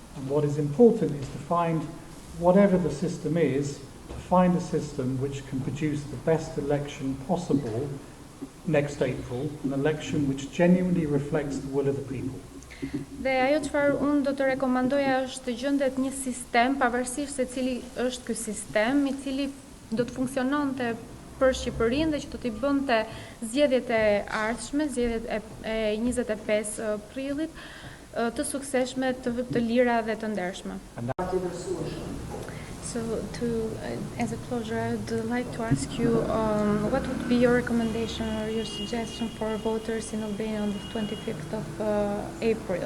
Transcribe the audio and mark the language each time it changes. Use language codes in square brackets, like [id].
[en] And what is important is to find, whatever the system is, to find a system which can produce the best election possible next April, an election which genuinely reflects the will of the people. [sq] Dhe ajo çfarë unë do të rekomandoja është të gjendet një sistem, pavarësisht se cili është ky sistem, I cili do të funksiononte për Shqipërinë dhe që do t'i bënte zgjedhjet e ardhshme, zgjedhjet e 25 prillit, të suksesshme, të lira dhe të ndershme. [en] So, as a closure, I would like to ask you what would be your recommendation or your suggestion for voters in Albania on the 25th of April?